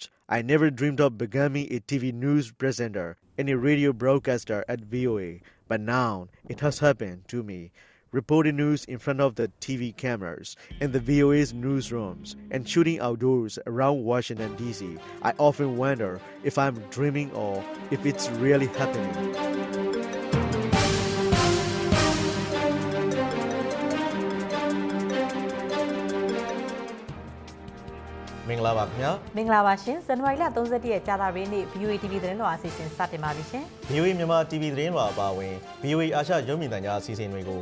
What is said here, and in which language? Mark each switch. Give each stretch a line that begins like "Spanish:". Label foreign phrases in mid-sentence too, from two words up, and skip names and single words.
English: I never dreamed of becoming a TV news presenter and a radio broadcaster at VOA, but now it has happened to me. Reporting news in front of the TV cameras in the VOA's newsrooms and shooting outdoors around Washington, D.C. I often wonder if I'm dreaming or if it's really happening.
Burmese: မင်္ဂလာပါခင်ဗျာမင်္ဂလာပါရှင်ဇန်နဝါရီလ31ရက်ကြာသပတေးနေ့ VOA TV သတင်းတော်အစီအစဉ်စတင်ပါပြီရှင် VOA မြန်မာ TV သတင်းတော်အပါအဝင် VOA အာရှရုပ်မြင်သံကြားအစီအစဉ်တွေကို